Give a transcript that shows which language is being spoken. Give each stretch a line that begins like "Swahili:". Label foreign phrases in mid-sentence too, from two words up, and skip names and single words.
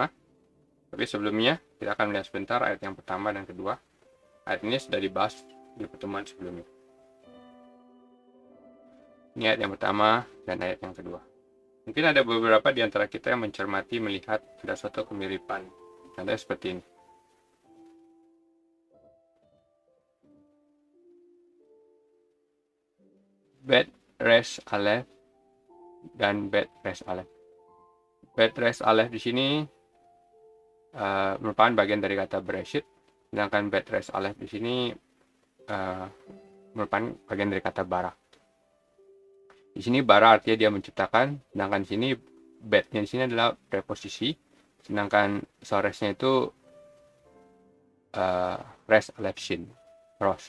Indonesian: Tapi sebelumnya kita akan melihat sebentar ayat yang pertama dan kedua. Ayat ini sudah dibahas di pertemuan sebelumnya. Ini ayat yang pertama dan ayat yang kedua. Mungkin ada beberapa di antara kita yang mencermati melihat ada suatu kemiripan. Contohnya seperti ini.
Hebrew: Bet res aleph dan bet res aleph. Bet res aleph
Indonesian: di sini merupakan bagian dari kata Bereshit, sedangkan
Hebrew: bet res aleph
Indonesian: di sini merupakan bagian dari kata bara. Di sini bara artinya dia menciptakan, sedangkan di sini betnya di sini adalah preposisi, sedangkan soresnya itu
Hebrew: res aleph shin,
Indonesian: ros.